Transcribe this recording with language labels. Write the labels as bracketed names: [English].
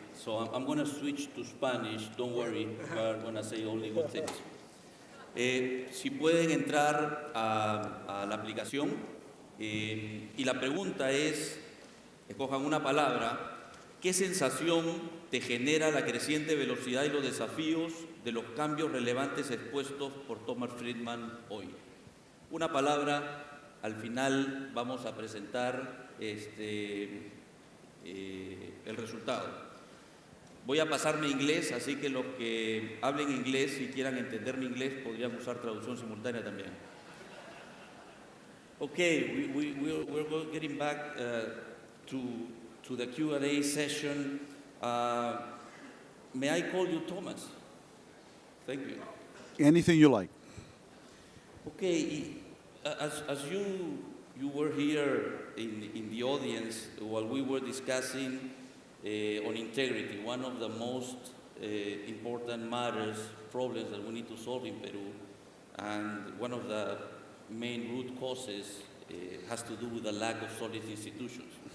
[English] So I'm going to switch to Spanish. Don't worry, we're going to say only good things. [Spanish] Si pueden entrar a la aplicación y la pregunta es, escojan una palabra. ¿Qué sensación te genera la creciente velocidad y los desafíos de los cambios relevantes expuestos por Thomas Friedman hoy? Una palabra, al final vamos a presentar el resultado. Voy a pasarme inglés, así que los que hablen inglés y quieran entender mi inglés podrían usar traducción simultánea también. [English] Okay, we're getting back to the Q&A session. May I call you Thomas? Thank you. Anything you like. Okay, as you were here in the audience while we were discussing on integrity, one of the most important matters, problems that we need to solve in Peru, and one of the main root causes has to do with the lack of solid institutions.